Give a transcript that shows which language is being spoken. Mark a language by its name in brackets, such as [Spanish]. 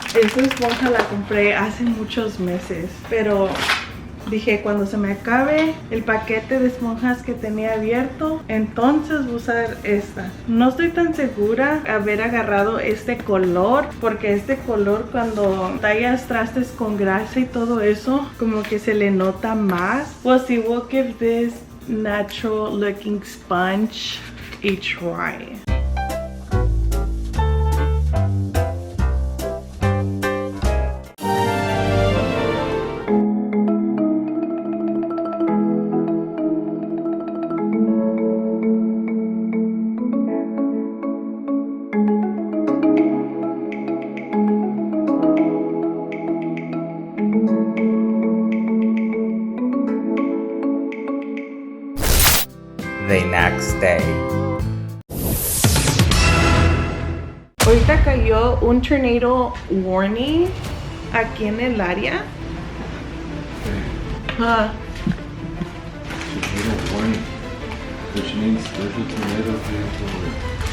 [Spanish] Esta esponja la compré hace muchos meses, pero dije cuando se me acabe el paquete de esponjas que tenía abierto, entonces voy a usar esta. No estoy tan segura de haber agarrado este color, porque este color cuando tallas trastes con grasa y todo eso, como que se le nota más. [English] Well, see, we'll give this natural looking sponge a try. The next day. [Spanish] Ahorita cayó un tornado warning aquí en el área. [English] Tornado warning, which means there's a tornado here somewhere.